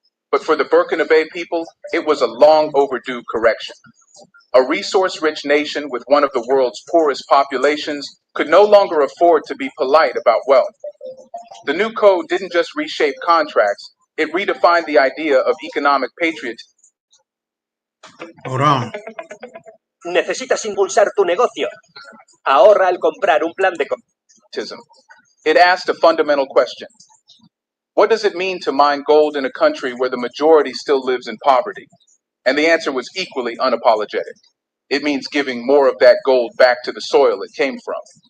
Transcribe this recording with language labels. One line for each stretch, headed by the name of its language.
English: But for the Burkinabe people, it was a long overdue correction. A resource-rich nation with one of the world's poorest populations could no longer afford to be polite about wealth. The new code didn't just reshape contracts, it redefined the idea of economic patriotism. Hold on.
Spanish: Necesitas impulsar tu negocio. Ahorra al comprar un plan de...
English: It asked a fundamental question. What does it mean to mine gold in a country where the majority still lives in poverty? And the answer was equally unapologetic. It means giving more of that gold back to the soil it came from.